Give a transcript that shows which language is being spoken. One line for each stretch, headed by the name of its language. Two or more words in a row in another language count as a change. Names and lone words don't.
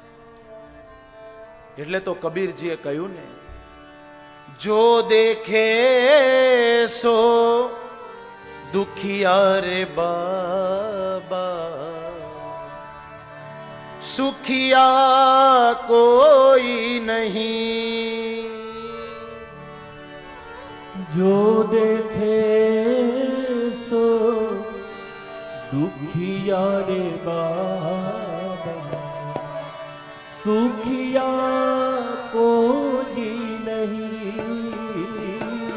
Gujarati: એટલે તો કબીરજીએ કહ્યું ને,
Hindi: जो देखे सो दुखिया रे बाबा, सुखिया कोई नहीं. जो देखे सो दुखिया रे बाबा, सुखिया कोई नहीं.